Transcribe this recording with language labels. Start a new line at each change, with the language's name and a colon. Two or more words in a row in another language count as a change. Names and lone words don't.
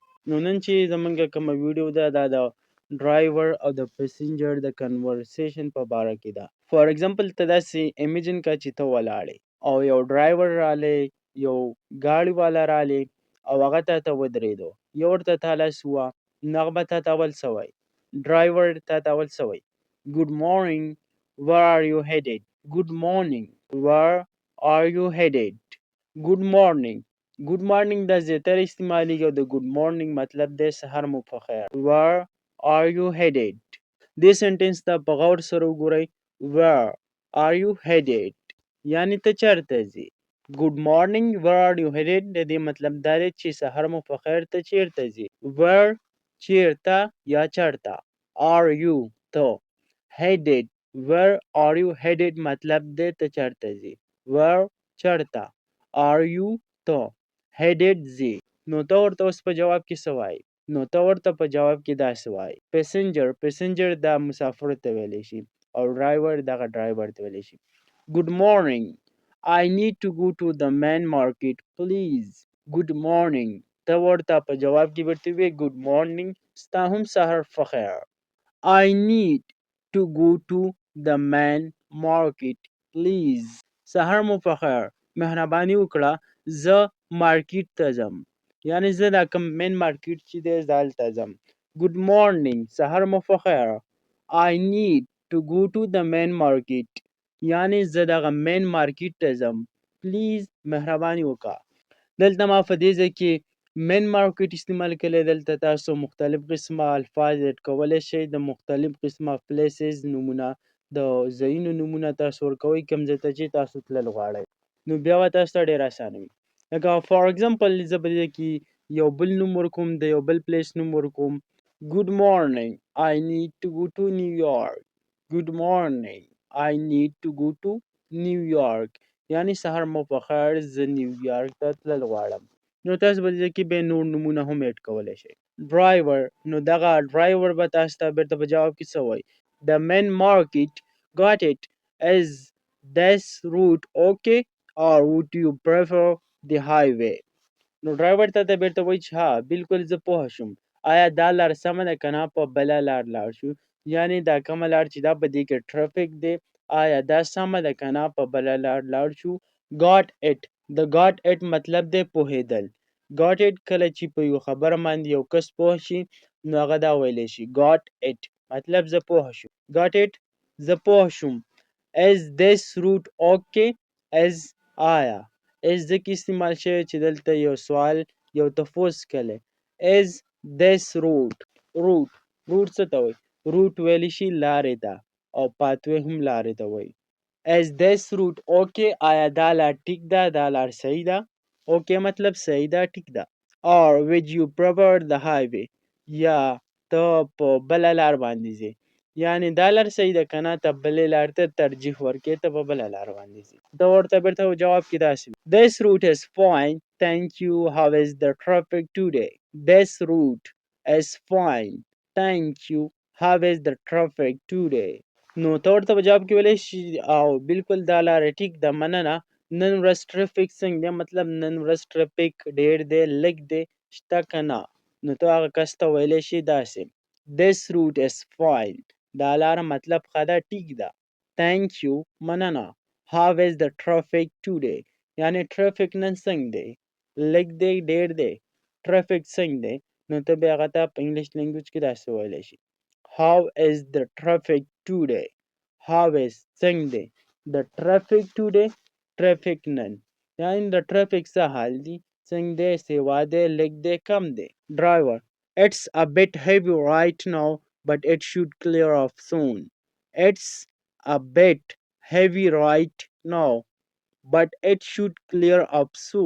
Pashto: نو نن چې زموږ کومه ویډیو ده دا د ډرایور او د پیسنجر د کنورسیشن په باره کې ده.
English: for example
Pashto: ته داسې امیجن کړه چې ته ولاړې او یو ډرایور رالی، یو ګاډي والا رالی او هغه تا ته ودرېدو، یو ورته تا لاس ووهه، نو هغه به تا ته اول څه وایي؟ ډرایور تا ته اول څه وایي؟
English: Good morning where are you headed? Good morning, where are you headed? Good morning. Good morning
Pashto: دا زیاتره استعمالیږي او د
English: good morning
Pashto: مطلب دی سهار مو په خیر.
English: Where are you headed?
Pashto: دې سنټنس ته په غور سره وګورئ.
English: Where are you headed?
Pashto: یعنې ته چېرته ځې؟
English: Good morning, where are you headed?
Pashto: د دې مطلب دا دی چې سهار مو په خیر، ته چېرته ځې؟ Where چېرته یا چېرته،
English: are you
Pashto: ته،
English: headed where are you headed
Pashto: مطلب دی ته چېرته ځې. Where چېرته،
English: are you
Pashto: ته، headed ځې. نو ته ورته اوس په جواب کې څه وایې؟ نو ته ورته په جواب کې داسې وایې. پیسنجر دا مسافر ته ویلی شي او ډرایور دغه ډرایور ته ویلی شي.
English: Good morning, I need to go to the main market please. Good morning.
Pashto: ته ورته په جواب کې ورته وایې
English: good morning،
Pashto: ستا هم سهار په خیر.
English: I need to go to the main market please.
Pashto: سهار مو په خیر، مهرباني وکړه زه مارکیټ ته ځم. یعنی زه دا کوم
English: main market
Pashto: چې دی زه هلته ځم.
English: Good morning
Pashto: سهار مو په خیر.
English: I need to go to the main market.
Pashto: یعنی زه دغه
English: main market
Pashto: ته ځم. پلیز مهرباني وکړه. دلته ما په دې ځای کې
English: main market
Pashto: استعمال کړی. دلته تاسو مختلف قسمه الفاظ ایډ کولی شئ. د مختلف قسمه پلیسز نومونه، د ځایونو نومونه تاسو ورکوئ کوم ځای ته چې تاسو تلل غواړئ. نو بیا به تاسو ته ډېر اسانه وي. لکه
English: for example
Pashto: زه په دې کې یو بل نوم ورکوم، د یو بل پلیس نوم ورکوم.
English: Good morning I need to go to New York. Good morning I need to go to New York.
Pashto: یعنی سهار مو په خیر، زه نیویارک ته تلل غواړم. نو تاسو به دې کې بیا نور نومونه هم ایډ کولی شئ. ډرایور، نو دغه ډرایور به تاسو ته بیرته په جواب کې څه وایي؟
English: The main market got it. Is this route okay or would you prefer the highway?
Pashto: نو ډرایور ته بیرته وایي چې ها بالکل زه پوه شوم. آیا دا لار سمه ده که نه په بله لار لاړ شو؟ یعنی دا کومه لار چې دا په دې کې ټرافیک دی آیا دا سمه ده که نه په بله لار لاړ شو؟
English: got it.
Pashto: د
English: got it
Pashto: مطلب دی پوهېدل.
English: got it
Pashto: کله چې په یو خبره باندې یو کس پوه شي نو هغه دا ویلی شي
English: got it
Pashto: مطلب زه پوه شوم.
English: got it
Pashto: زه پوه شوم.
English: Is this route okay?
Pashto: Is آیا is ځکه استعمال شوی چې دلته یو سوال یو تفوس کلی.
English: Is this route
Pashto: څه ته وایي؟ روټ ویلی شي لارې ته او پاتوی هم لارې ته وایي.
English: Is this route okay?
Pashto: آیا دا لار ټیک ده؟ دا لار صحیح ده؟ okay مطلب صحیح ده، ټیک ده.
English: Or would you prefer the highway?
Pashto: یا ته په بله لار باندې ځې. یعنی دا لار صحیح ده که نه ته بلې لار ته ترجیح ورکوې، ته په بله لار باندې ځې. ته ورته بیرته جواب کې داسې وي.
English: This route is fine. Thank you. How is the traffic today? This route is fine. Thank you. How is the traffic today?
Pashto: نو ته ورته په جواب کې ویلی شي او بالکل دا لاره ټیک ده، مننه. نن ورځ ټرافیک څنګه دی؟ مطلب نن ورځ ټرافیک ډېر دی، لږ دی، شته که نه؟ نو ته هغه کس ته ویلی شي داسې
English: This route is fine.
Pashto: دا لاره مطلب ښه ده، ټیک ده.
English: Thank you.
Pashto: مننه.
English: How is the traffic today?
Pashto: یعنی ټرافیک نن څنګه دی؟ لږ دی، ډېر دی؟ ټرافیک څنګه دی؟ نو ته بیا هغه ته په
English: English language
Pashto: کې داسې ویلی شي
English: How is the traffic today? How is
Pashto: څنګه دی؟
English: The traffic today.
Pashto: traffic نن. یعنی د ټرافیک څه حال دی؟ څنګه دی؟ سیوا دی؟ لږ دی؟ کم دی؟ Driver.
English: It's a bit heavy right now, but it should clear up soon. It's a bit heavy right now, but it should clear up soon.